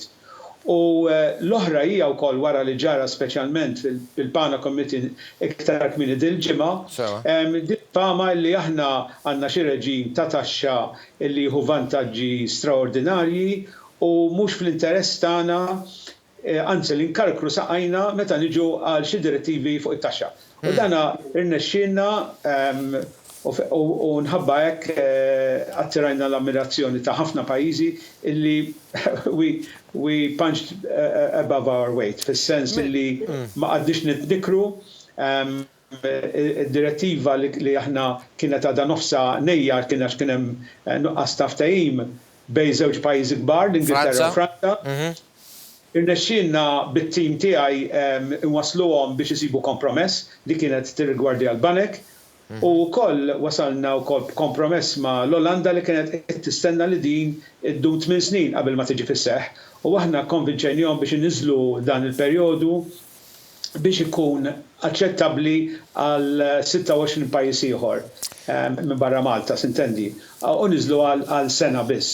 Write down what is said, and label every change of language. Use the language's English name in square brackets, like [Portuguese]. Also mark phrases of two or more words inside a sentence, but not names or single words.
[Maltese] U l-oħra hija wkoll wara li ġara speċjalment fil-Pana Committee iktar kmieni dil-ġimgħa fama li aħna għandna xi reġim ta' taxxa illi jieħu vantaġġi straordinarji u mhux fl-interess tagħna anzi l-inkarkru saqajna meta niġu għal xi direttivi fuq it-taxxa. U dana irnexxielna u nħabba hekk attirajna l-ammirazzjoni ta' ħafna pajjiżi illi [English] we punched above our weight [Maltese] fis-sens illi ma qadix nitdikru id-direttiva li aħna kienet għadha nofsa nejjar kien hemm nuqqas ta' ftehim bejn żewġ pajjiżi kbar l-Ingilterra u Franza. Irnexxielna bit-tim tiegħi nwasluhom biex isibu kompromess li kienet tirrigwardja l-banek u wkoll wasalna wkoll kompromess ma' l-Olanda li kienet qed tistenna li din iddum 8 snin qabel ma tiġi fis-seħħ u aħna konvinċejnihom biex iniżlu dan il-perjodu biex ikun aċċettabbli għal 26 pajjiż ieħor minn barra Malta, s'intendi, u niżlu għal sena biss.